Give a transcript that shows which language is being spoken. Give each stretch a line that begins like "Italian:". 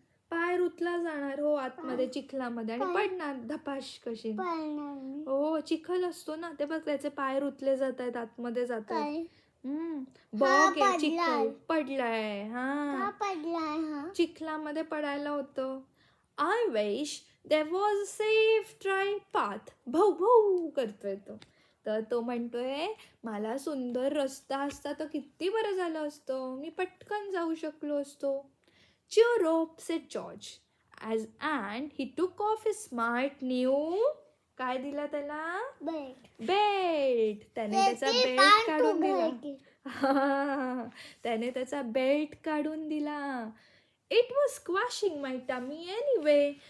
Marathi: पाय रुतला जाणार हो आतमध्ये चिखलामध्ये आणि पडणार धपाश कशी. हो, चिखल असतो ना, ते बघ त्याचे पाय रुतले जात आहेत, आतमध्ये जात आहेत. बॉग आहे, चिखल पडलाय. हा, चिखलामध्ये पडायला होतं.
English: I wish there was a safe dry path.
Marathi: भौ भौ करतोय तो. तर तो म्हणतोय, मला सुंदर रस्ता असता तर किती बरं झालं असतं, मी पटकन जाऊ शकलो असतो.
English: Cheer up, said George. And he took off his smart new.
Marathi: काय दिला त्याला? बेल्ट. त्याने त्याचा बेल्ट काढून दिला. त्याने त्याचा बेल्ट काढून दिला.
English: It was squashing my tummy anyway.